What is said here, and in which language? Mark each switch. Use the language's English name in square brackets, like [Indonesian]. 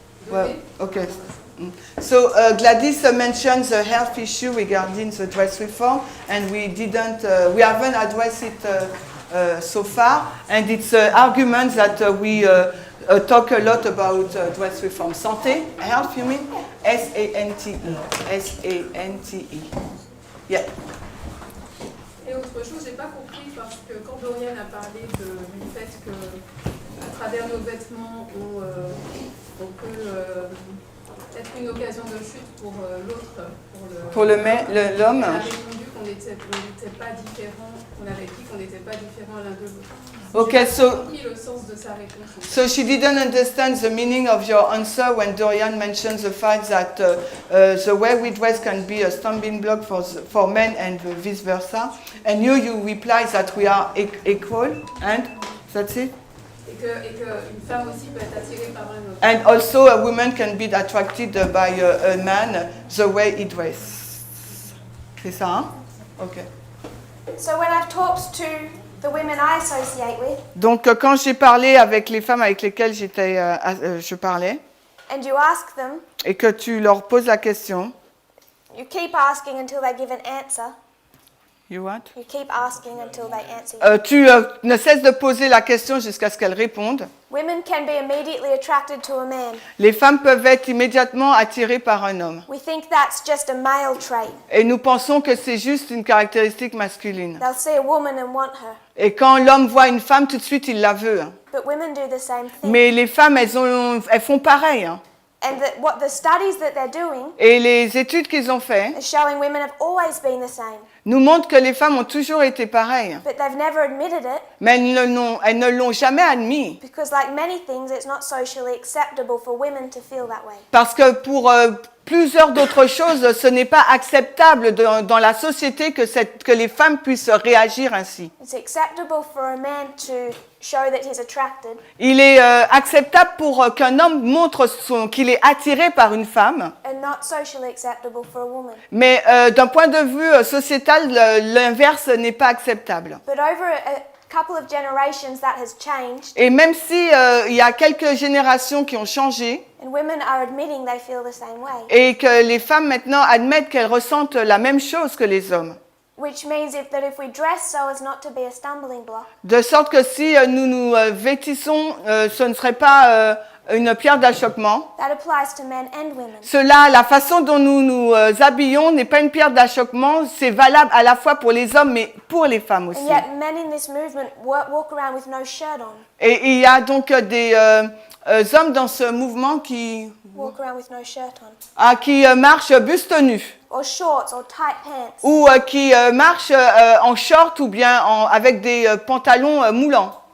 [English] Well, okay. So Gladys mentioned the health issue regarding the dress reform, and we haven't addressed it so far. And it's an argument that we talk a lot about dress reform. Santé, health, you mean? S-A-N-T-E. S-A-N-T-E. Yeah. [French] Et autre chose, j'ai pas compris parce que quand Dorian a parlé du fait que à travers nos vêtements on peut être une occasion de chute pour l'autre, pour l'homme. On a répondu qu'on n'était pas différents, on avait dit qu'on n'était pas différents l'un de l'autre. [English] Okay, [French] J'ai pas compris le sens de sa réponse. [English] So she didn't understand the meaning of your answer when Dorian mentioned the fact that the way we dress can be a stumbling block for men and vice versa. And you reply that we are equal, and that's it. [French] Et qu'une femme aussi peut être attirée par un autre. [English] And also a woman can be attracted by a man the way he dresses. [French] C'est ça, hein? Okay. [English] So when I've talked to the women I associate with, [French] Donc quand j'ai parlé avec les femmes avec lesquelles je parlais, [English] and you ask them, [French] et que tu leur poses la question, [English] you keep asking until they give an answer. you what? You keep asking until they answer you. [French] Tu ne cesses de poser la question jusqu'à ce qu'elles répondent. [English] Women can be immediately attracted to a man. [French] Les femmes peuvent être immédiatement attirées par un homme. [English] We think that's just a male trait. [French] Et nous pensons que c'est juste une caractéristique masculine. [English] They'll see a woman and want her. [French] Et quand l'homme voit une femme, tout de suite, il la veut. [English] But women do the same thing. [French] Mais les femmes, elles font pareil. [English] And what the studies that they're doing [French] Et les études qu'ils ont faites [English] is showing women have always been the same. [French] nous montrent que les femmes ont toujours été pareilles. [English] But they've never admitted it [French] Mais elles ne l'ont jamais admis. [English] because, like many things, it's not socially acceptable for women to feel that way. [French] Parce que plusieurs d'autres choses, ce n'est pas acceptable dans la société que les femmes puissent réagir ainsi. [English] It's acceptable for a man to show that he's attracted, [French] Il est acceptable pour qu'un homme montre qu'il est attiré par une femme, [English] and not socially acceptable for a woman. [French] mais d'un point de vue sociétal, l'inverse n'est pas acceptable. [English] But over a couple of generations that has changed, [French] Et même si il y a quelques générations qui ont changé, [English] and women are admitting they feel the same way, [French] et que les femmes maintenant admettent qu'elles ressentent la même chose que les hommes. [English] which means that if we dress so as not to be a stumbling block, [French] De sorte que si nous nous vêtissons, ce ne serait pas une pierre d'achoppement. [English] that applies to men and women. [French] Cela, la façon dont nous nous habillons n'est pas une pierre d'achoppement, c'est valable à la fois pour les hommes mais pour les femmes aussi. [English] And yet men in this movement walk around with no shirt on, [French] Et il y a donc des hommes dans ce mouvement qui [English] walk around with no shirt on, [French] marchent buste nu, [English] or shorts or tight pants. [French] ou qui marchent en short ou bien avec des pantalons moulants.